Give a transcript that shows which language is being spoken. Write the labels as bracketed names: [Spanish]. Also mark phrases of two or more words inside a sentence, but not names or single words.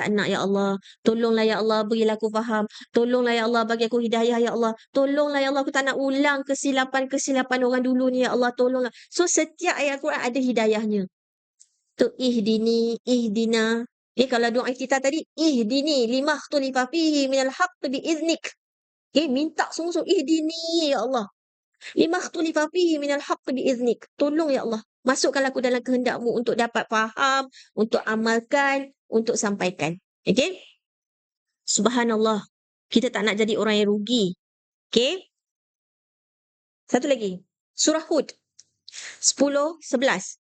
[Malay] Tak nak [Arabic] يا الله. [Malay] Tolonglah [Arabic] يا الله, [Malay] berilah aku faham. Tolonglah [Arabic] يا الله, [Malay] bagi aku hidayah [Arabic] يا الله. [Malay] Tolonglah [Arabic] يا الله, [Malay] aku tak nak ulang kesilapan-kesilapan orang dulu ni [Arabic] يا الله. [Malay] Tolonglah. So setiap ayat Quran ada hidayahnya. Tu ihdina. Kalau doa kita tadi, [Arabic] اهدني لما اختلف فيه من الحق بإذنك. [Malay] Minta sungguh-sungguh, [Arabic] اهدني يا الله. لما اختلف فيه من الحق بإذنك. [Malay] Tolong ya Allah. Masukkanlah aku dalam kehendak-Mu untuk dapat faham, untuk amalkan, untuk sampaikan. Okey? Subhanallah. Kita tak nak jadi orang yang rugi. Okey? Satu lagi. Surah Hud 10:11.